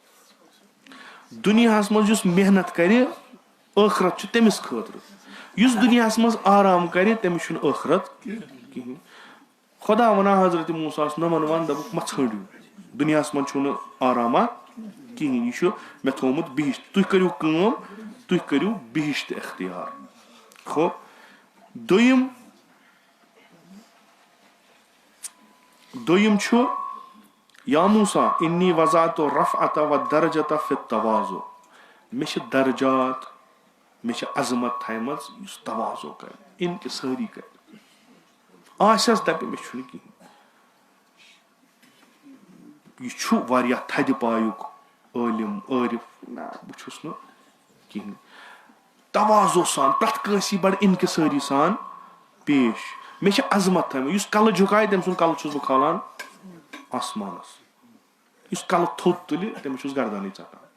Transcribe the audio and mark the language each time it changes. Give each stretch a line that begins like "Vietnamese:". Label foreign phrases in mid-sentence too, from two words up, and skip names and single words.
Kashmiri: دُنیاہس منٛز یُس محنت کرِ ٲخرت چھُ تٔمِس خٲطرٕ یُس دُنیاہس منٛز آرام کرِ تٔمِس چھُنہٕ ٲخرت کِہینۍ خۄدا ونان حضرت موساہس نۄمن ون دوٚپُکھ مہ ژھٲنڈِو دُنیاہس منٛز چھُنہٕ آراما کِہینۍ یہِ چھُ مےٚ تھومُت بِہِشت تُہۍ کٔرِو کٲم تُہۍ کٔرِو بِہِشت اختیار خوب دوٚیِم چھُ
Arabic: یا موسا انی وضعت رفعت و درجت فی التواضع
Kashmiri: مےٚ چھِ درجات مےٚ چھِ عظمت تھایمٕژ یُس تواضع کرِ انکسٲری کرِ آسٮ۪س دپہِ مےٚ چھُنہٕ کِہینۍ یہِ چھُ واریاہ تھدِ پایُک عٲلِم عٲرِف نہ بہٕ چھُس نہٕ کِہینۍ تواضع سان پرٛٮ۪تھ کٲنٛسہِ بڑٕ انکسٲری سان پیش مےٚ چھِ عظمت تھٲومٕژ یُس کلہٕ جُکایہِ تٔمۍ سُنٛد کلہٕ چھُس بہٕ کھالان آسمانس یُس کلہٕ تھوٚد تُلہِ تٔمِس چھُس گردنٕے ژٹان